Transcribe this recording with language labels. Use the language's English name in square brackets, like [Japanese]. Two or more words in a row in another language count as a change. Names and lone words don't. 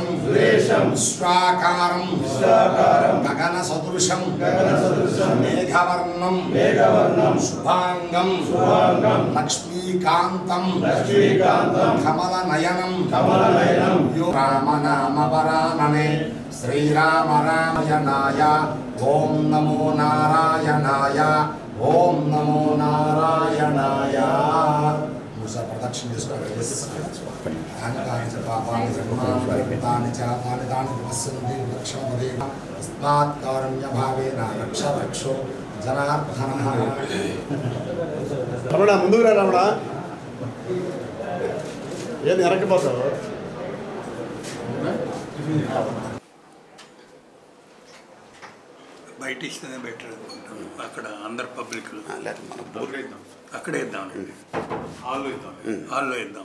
[Sanskrit] विश्वाकारं गगनसदृशं मेघवर्णं शुभांगं लक्ष्मीकान्तं कमलनयनं यो रामनामवरानने श्रीराम रामयनाय ओम नमो नारायणाय ओम नमो नारायणाय. मुझे प्रदक्षिण पापानि जन्मानि च तानि पश्यन्ति लक्ष्मणपदे तस्मात् कारुण्यभावेन रक्ष रक्षो जनार्दनः. [Telugu] రమణ ముందుకు రా రమణ. ఏది ఎరకపోతావు? బయట ఇస్తేనే బెటర్ అనుకుంటాం. అక్కడ అందరు పబ్లిక్ అక్కడే ఇద్దాం, హాల్లో ఇద్దాం, హాల్లో ఇద్దాం.